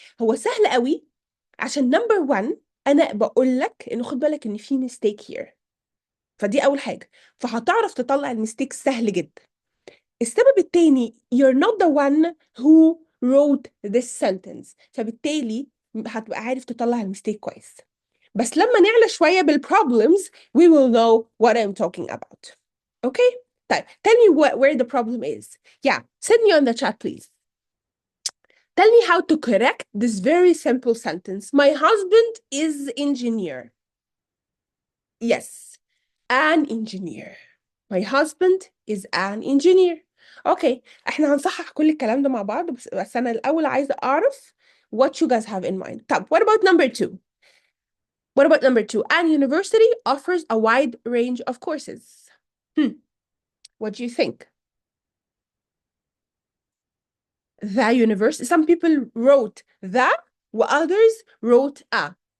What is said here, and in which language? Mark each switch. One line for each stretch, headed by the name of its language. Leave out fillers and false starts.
Arabic: هو سهل قوي عشان نمبر 1 انا بقول لك انه خد بالك ان في ميستيك هير، فدي اول حاجه، فهتعرف تطلع الميستيك سهل جدا. السبب التاني
English: you're not the one who wrote this sentence،
Arabic: فبالتالي هتبقى عارف تطلع الميستيك كويس. بس لما نعلى شوية
English: بالproblems we will know what I'm talking about. Okay? طيب tell me where the problem is. Yeah, send me on the chat please. Tell me how to correct this very simple sentence. My husband is engineer. Yes, an engineer. My husband is an engineer.
Arabic: Okay, احنا هنصحح كل الكلام ده مع بعض، بس انا الاول عايزه اعرف
English: what you guys have in mind. طب what about number 2? What about number 2? An university offers a wide range of courses. What do you think? The university. Some people wrote the, while others wrote a.